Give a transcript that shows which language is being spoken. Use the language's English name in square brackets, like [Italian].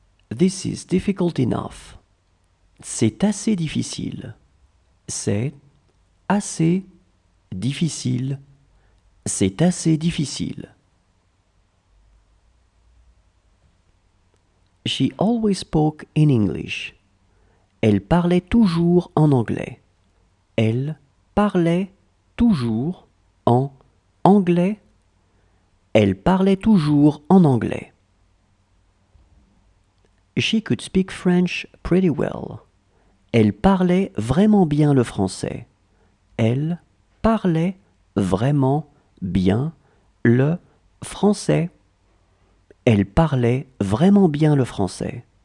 [English] This is difficult enough. [French] C'est assez difficile. C'est assez difficile. C'est assez difficile. [English] She always spoke in English. [French] Elle parlait toujours en anglais. Elle parlait toujours en anglais. Elle parlait toujours en anglais. [English] She could speak French pretty well. [French] Elle parlait vraiment bien le français. Elle parlait vraiment bien le français. Elle parlait vraiment bien le français.